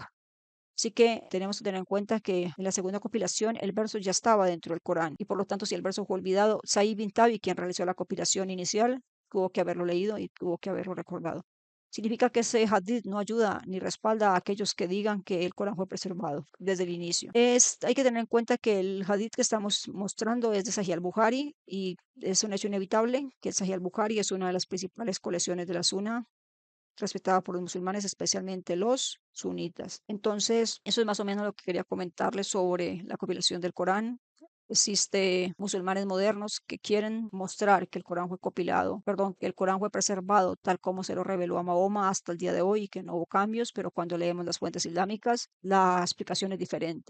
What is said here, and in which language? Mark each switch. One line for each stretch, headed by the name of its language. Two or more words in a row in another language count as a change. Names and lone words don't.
Spanish: Así que tenemos que tener en cuenta que en la segunda compilación el verso ya estaba dentro del Corán y por lo tanto si el verso fue olvidado, Said bin Tabi, quien realizó la compilación inicial, tuvo que haberlo leído y tuvo que haberlo recordado. Significa que ese hadith no ayuda ni respalda a aquellos que digan que el Corán fue preservado desde el inicio. Hay que tener en cuenta que el hadith que estamos mostrando es de Sahih al-Bukhari y es un hecho inevitable que el Sahih al-Bukhari es una de las principales colecciones de la Sunna respetada por los musulmanes, especialmente los sunitas. Entonces, eso es más o menos lo que quería comentarles sobre la compilación del Corán. Existe musulmanes modernos que quieren mostrar que el Corán fue compilado, perdón, que el Corán fue preservado tal como se lo reveló a Mahoma hasta el día de hoy y que no hubo cambios, pero cuando leemos las fuentes islámicas, la explicación es diferente.